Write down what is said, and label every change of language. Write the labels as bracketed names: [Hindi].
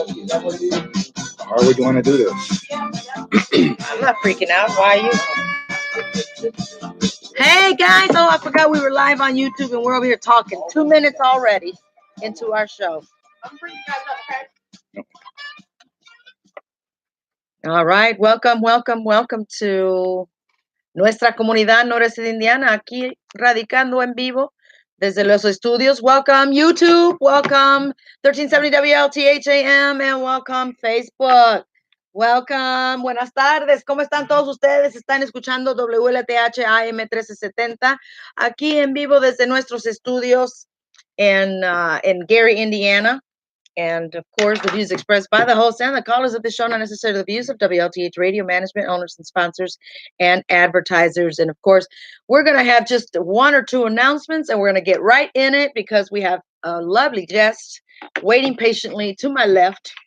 [English] How are we going to do this? I'm not freaking out. Why are you? Hey guys! Oh, I forgot we were live on YouTube, and we're over here talking. 2 minutes already into our show. I'm bringing you guys up, okay? All right, welcome to [Spanish] Nuestra Comunidad Indiana, aquí radicando en vivo desde los estudios. [English] Welcome YouTube, welcome 1370 WLTH AM, and welcome Facebook. Welcome, [Spanish] buenas tardes, ¿cómo están todos ustedes? Están escuchando WLTH AM 1370, aquí en vivo desde nuestros estudios en Gary, Indiana. [English] And, of course, the views expressed by the host and the callers of the show not necessarily the views of WLTH radio management, owners and sponsors, and advertisers. And, of course, we're going to have just one or two announcements, and we're going to get right in it because we have a lovely guest waiting patiently to my left.